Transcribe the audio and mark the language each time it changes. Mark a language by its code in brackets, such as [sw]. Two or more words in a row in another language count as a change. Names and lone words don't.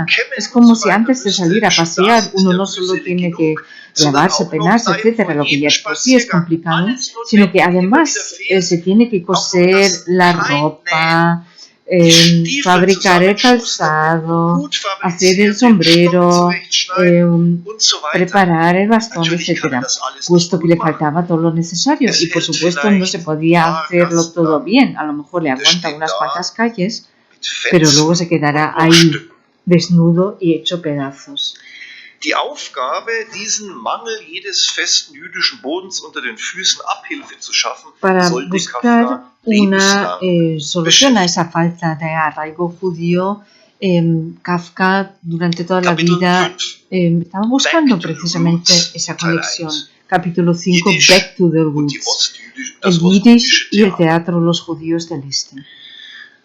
[es] Es como si antes de salir a pasear uno no solo tiene que lavarse, peinarse, etcétera, lo que ya por sí es complicado, sino que además se tiene que coser la ropa, fabricar el calzado, hacer el sombrero, preparar el bastón, etcétera, puesto que le faltaba todo lo necesario y por supuesto no se podía hacerlo todo bien. A lo mejor le aguanta unas cuantas calles, pero luego se quedará ahí desnudo y hecho pedazos. [de] Die Aufgabe, diesen Mangel jedes festen jüdischen Bodens unter den Füßen Abhilfe zu schaffen, [es] para buscar una solución a esa falta de arraigo judío, Kafka durante toda la vida estaba buscando precisamente esa conexión. Capítulo 5, Back to the Roots, el Yiddish y el teatro Los Judíos del Este.